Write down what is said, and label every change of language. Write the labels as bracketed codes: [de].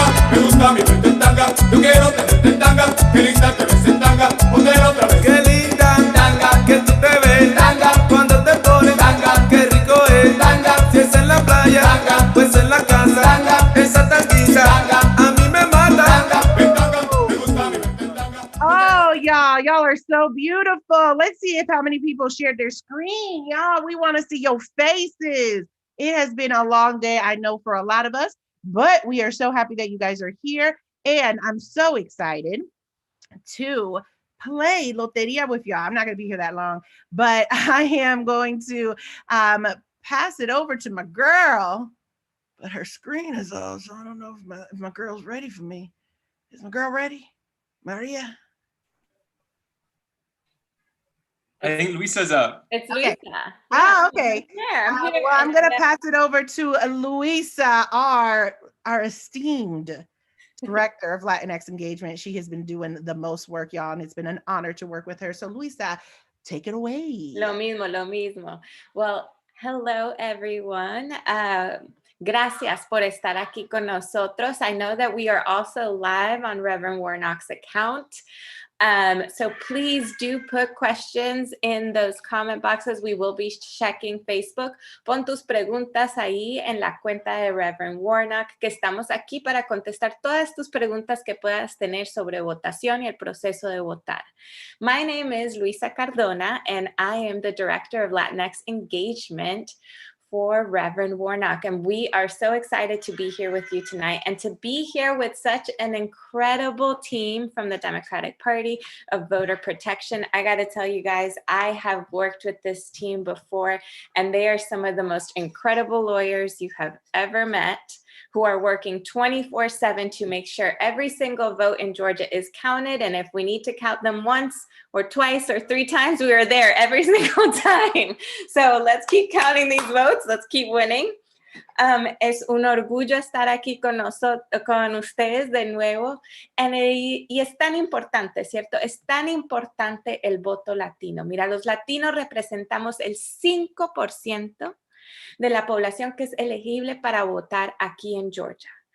[es] Me gusta mi verte en tanga, yo quiero tenerte en tanga, qué linda te ves en tanga, póntelo otra vez. Qué linda tanga, que tú te ves tanga, cuando te pones tanga, qué rico es tanga, si es en la playa, tanga, pues en la casa, tanga, esa tanguita, tanga, a mí me mata. Tanga, me gusta mi verte en tanga. [en] Oh, y'all are so beautiful. Let's see if how many people shared their screen. Y'all, we want to see your faces. It has been a long day, I know, for a lot of us. But we are so happy that you guys are here. And I'm so excited to play Loteria with y'all. I'm not going to be here that long, but I am going to pass it over to my girl. But her screen is off, so I don't know if my girl's ready for me. Is my girl ready? Maria? I think Luisa's up. It's Okay. Luisa. Oh, okay. Yeah, I'm here. Well, I'm going to pass it over to Luisa, our esteemed director of Latinx engagement. She has been doing the most work, y'all, and it's been an honor to work with her. So, Luisa, take it away. [es] Lo mismo. [en] Well, hello, everyone. [es] Gracias por estar aquí con nosotros. [en] I know that we are also live on Reverend Warnock's account. So please do put questions in those comment boxes. We will be checking Facebook. [es] Pon tus preguntas ahí en la cuenta de Reverend Warnock, que estamos aquí para contestar todas tus preguntas que puedas tener sobre votación y el proceso de votar. [en] My name is Luisa Cardona, and I am the Director of Latinx Engagement for Reverend Warnock. And we are so excited to be here with you tonight and to be here with such an incredible team from the Democratic Party of Voter Protection. I got to tell you guys, I have worked with this team before, and they are some of the most incredible lawyers you have ever met, who are working 24/7 to make sure every single vote in Georgia is counted. And if we need to count them once or twice or 3 times, we are there every single time. So let's keep counting these votes. Let's keep winning. [es] Es un orgullo estar aquí con ustedes de nuevo. Y es tan importante, ¿cierto? Es tan importante el voto latino. Mira, los latinos representamos el 5% de la población que es elegible para votar aquí en Georgia.